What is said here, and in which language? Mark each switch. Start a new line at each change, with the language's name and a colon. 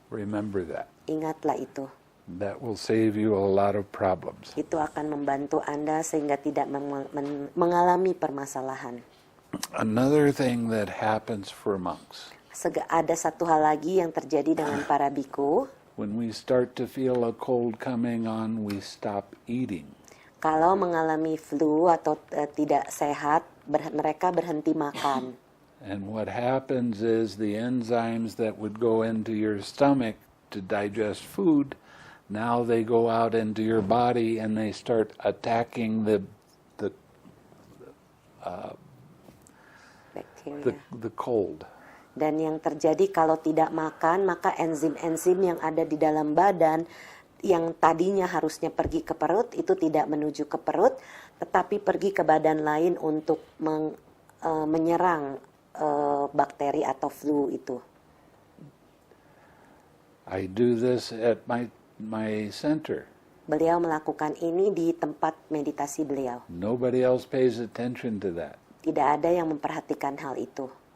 English: Remember that.
Indonesian: Ingatlah itu.
English: That will save you a lot of problems.
Indonesian: Itu akan membantu Anda sehingga tidak mengalami permasalahan.
English: Another thing that happens for monks,
Indonesian: Ada satu hal lagi yang terjadi dengan para biku.
English: when we start to feel a cold coming on, we stop eating.
Indonesian: Kalau mengalami flu atau tidak sehat, mereka berhenti makan.
English: And what happens is the enzymes that would go into your stomach to digest food, now they go out into your body and they start attacking
Indonesian: Bakteria.
English: the cold.
Indonesian: Dan yang terjadi kalau tidak makan, maka enzim-enzim yang ada di dalam badan yang tadinya harusnya pergi ke perut, itu tidak menuju ke perut, tetapi pergi ke badan lain untuk menyerang bakteri atau flu itu.
English: I do this at my center.
Indonesian: Beliau melakukan ini di tempat meditasi beliau.
English: Nobody else pays attention to that.
Indonesian: Tidak ada yang memperhatikan hal itu.